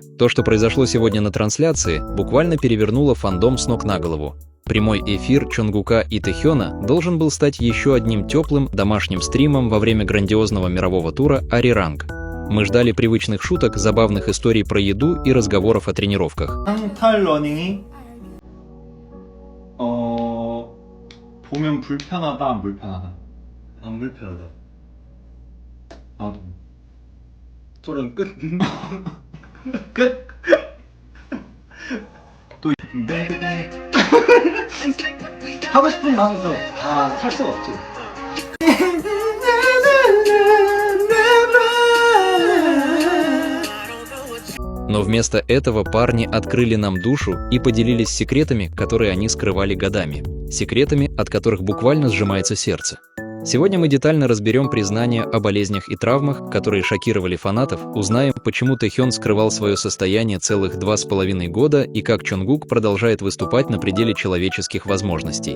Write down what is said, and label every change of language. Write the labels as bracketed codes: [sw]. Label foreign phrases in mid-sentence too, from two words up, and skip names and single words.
[ru] То, что произошло сегодня на трансляции, буквально перевернуло фандом с ног на голову. Прямой эфир Чонгука и Тэхёна должен был стать еще одним теплым домашним стримом во время грандиозного мирового тура Arirang. Мы ждали привычных шуток, забавных историй про еду и разговоров о тренировках. [ko] 상탈 러닝이 보면 불편하다, 안 불편하다? 안 불편하다. 토론 끝. 끝. 또 네. 하고 싶은 마음에서 살 수가 없지. [ru] Но вместо этого парни открыли нам душу и поделились секретами, которые они скрывали годами. Секретами, от которых буквально сжимается сердце. Сегодня мы детально разберем признания о болезнях и травмах, которые шокировали фанатов, узнаем, почему Тэхён скрывал свое состояние целых 2,5 года и как Чонгук продолжает выступать на пределе человеческих возможностей.